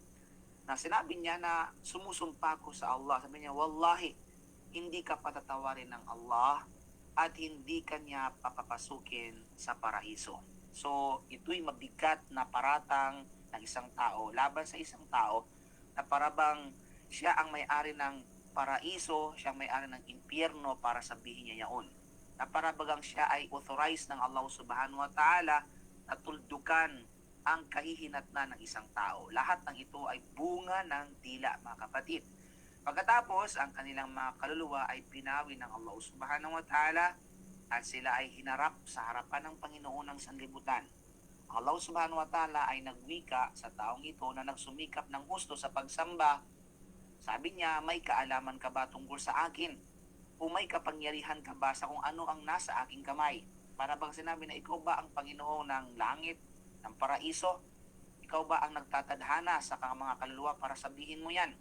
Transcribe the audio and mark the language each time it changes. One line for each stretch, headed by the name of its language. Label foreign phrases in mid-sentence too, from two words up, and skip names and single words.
Filipino: Na sinabi niya na sumusumpa ko sa Allah. Sabi niya, wallahi, hindi ka patatawarin ng Allah at hindi ka niya papapasukin sa paraiso. So, ito'y mabigat na paratang ng isang tao laban sa isang tao na parabang siya ang may-ari ng paraiso, siya ang may-ari ng impyerno para sabihin niya yaon. Na parabagang siya ay authorized ng
Arabic: الله سبحانه وتعالى
Filipino: na tuldukan ang kahihinatnan ng isang tao. Lahat ng ito ay bunga ng dila, mga kapatid. Pagkatapos, ang kanilang mga kaluluwa ay pinawi ng
Arabic: الله سبحانه وتعالى
Filipino: at sila ay hinarap sa harapan ng Panginoon ng sanlibutan. Ang
Arabic: الله سبحانه وتعالى
Filipino: ay nagwika sa taong ito na nagsumikap ng gusto sa pagsamba. Sabi niya, may kaalaman ka ba tungkol sa akin? O may kapangyarihan ka ba sa kung ano ang nasa aking kamay? Para bang sinabi na ikaw ba ang Panginoon ng langit, ng paraiso? Ikaw ba ang nagtatadhana sa mga kaluluwa para sabihin mo yan?